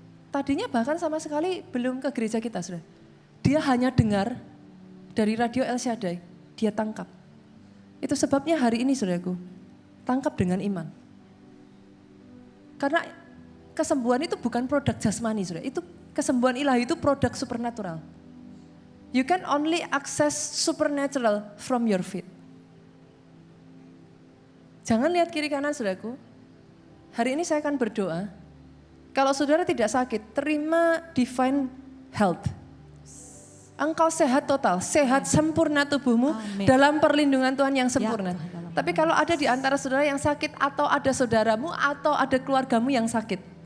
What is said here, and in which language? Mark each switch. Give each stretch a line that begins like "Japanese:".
Indonesian: Tadinya bahkan sama sekali belum ke gereja kita saudara. Dia hanya dengar dari radio El Shaddai, dia tangkap. Itu sebabnya hari ini saudaraku, tangkap dengan iman. Karena kesembuhan itu bukan produk jasmani saudara, itu kesembuhan ilahi itu produk supernatural.
English: You can only access supernatural from your faith.
Indonesian: Jangan lihat kiri kanan saudaraku. Hari ini saya akan berdoa. Kalau saudara tidak sakit, terima
English: divine health.
Indonesian: Engkau sehat total, sehat sempurna tubuhmu. Amin. Dalam perlindungan Tuhan yang sempurna. Ya, tapi kalau ada di antara saudara yang sakit atau ada saudaramu atau ada keluargamu yang sakit.